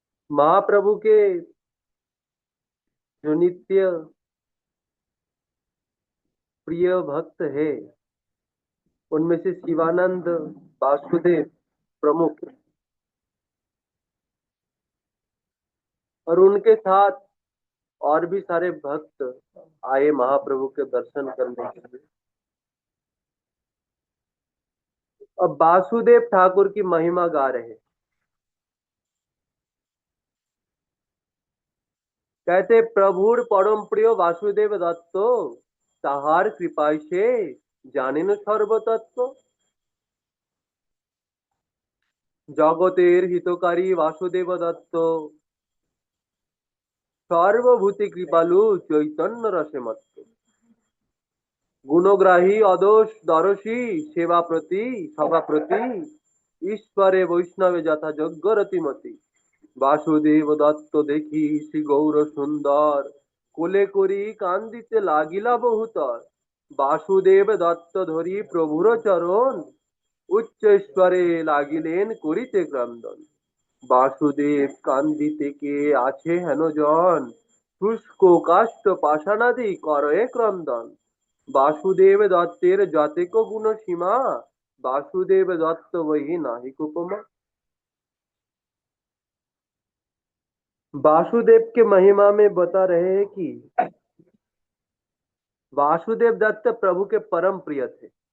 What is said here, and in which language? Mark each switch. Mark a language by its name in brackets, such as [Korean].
[Hindi] महाप्रभु के जो नित्य प्रिय भक्त है, उनमें से शिवानंद वासुदेव प्रमुख, और उनके साथ और भी सारे भक्त आए महाप्रभु के दर्शन करने के लिए। अब वासुदेव ठाकुर की महिमा गा रहे। [Bangla] कहते प्रभुर परम प्रिय वासुदेव दत्त তাহার কৃপায় সে জানেন সর্বতত্ত্ব জগতের হিতকারী বাসুদেব দত্ত সর্বভূতে কৃপালু চৈতন্য রসে মত্ত গুণগ্রাহী অদোষ দরশী সেবা প্রতি সভা প্রতি ঈশ্বরে বৈষ্ণবে যথা যজ্ঞ রতিমতি বাসুদেব দত্ত দেখি শ্রী গৌর সুন্দর কোলে করি কান্দিতে লাগিলা বহুতর, বাসুদেব দত্ত ধরি প্রভুর চরণ, উচ্চ স্তরে লাগিলেন করিতে ক্রন্দন। বাসুদেব কান্দিতে কে আছে হেন জন, শুষ্ক কাষ্ঠ পাষাণাদি করয়ে ক্রন্দন। বাসুদেব দত্তের যতেক গুণ সীমা, वासुदेव दत्त वही नाहिक उपमा। [Hindi] वासुदेव के महिमा में बता रहे हैं कि वासुदेव दत्त प्रभु के परम प्रिय थे।